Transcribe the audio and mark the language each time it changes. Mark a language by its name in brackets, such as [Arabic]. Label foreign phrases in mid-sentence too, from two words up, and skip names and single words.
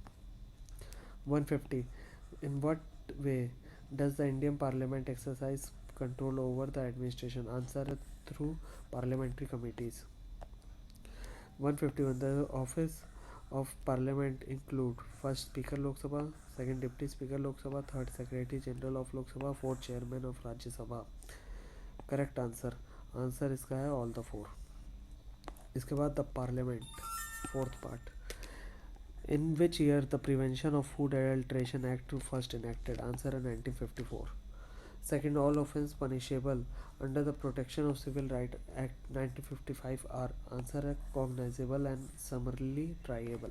[English] 150. In what way does the Indian Parliament exercise control over the administration? Answer: through parliamentary committees. 151. The office of Parliament include first Speaker Lok Sabha, second Deputy Speaker Lok Sabha, third Secretary General of Lok Sabha, fourth Chairman of Rajya Sabha. Correct answer. [Hindi] आंसर इसका है [English] all the four. [Hindi] इसके बाद [English] the Parliament fourth part. In which year the Prevention of Food Adulteration Act first enacted? Answer: 1954. Second, all offences punishable under the Protection of Civil Rights Act 1955 are answer cognizable and summarily triable.